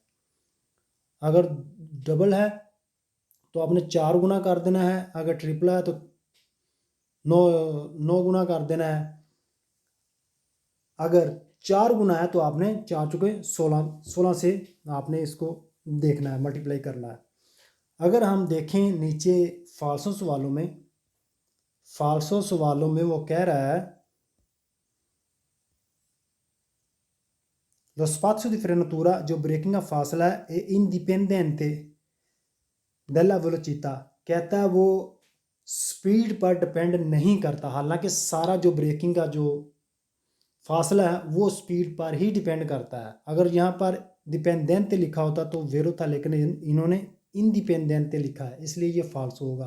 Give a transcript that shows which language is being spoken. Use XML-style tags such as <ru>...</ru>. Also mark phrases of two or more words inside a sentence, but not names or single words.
<hi>अगर डबल है तो आपने 4 गुना कर देना है, अगर ट्रिपल है तो 9 गुना कर देना है। अगर 4 गुना है तो आपने 4 चुके 16 से आपने इसको देखना है, मल्टीप्लाई करना है। अगर हम देखें नीचे फाल्सो सवालों में वो कह रहा है</hi> <it>lo spazio di frenatura,</it> <hi>जो ब्रेकिंग का फासला है,</hi> <it>è indipendente della velocità,</it> <hi>कहता है वो स्पीड पर डिपेंड नहीं करता। हालांकि सारा जो ब्रेकिंग का जो फासला है वो स्पीड पर ही डिपेंड करता है। अगर यहाँ पर डिपेंडेंट लिखा होता तो वेरो था, लेकिन इन्होंने इंडिपेंडेंट लिखा है, इसलिए ये फाल्स होगा।</hi>